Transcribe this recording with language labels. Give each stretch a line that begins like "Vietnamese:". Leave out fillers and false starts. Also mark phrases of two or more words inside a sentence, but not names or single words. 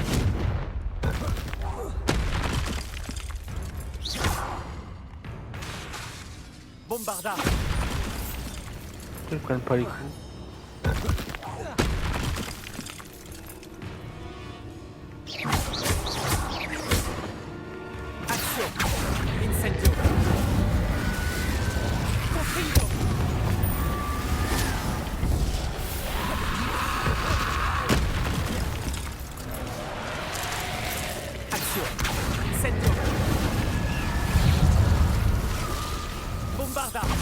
Latin: Bombarda.
French: Ils prennent pas les coups.
English: Action.
Latin: Incendio. Confringo.
English: Action.
Latin: Incendio. Bombarda.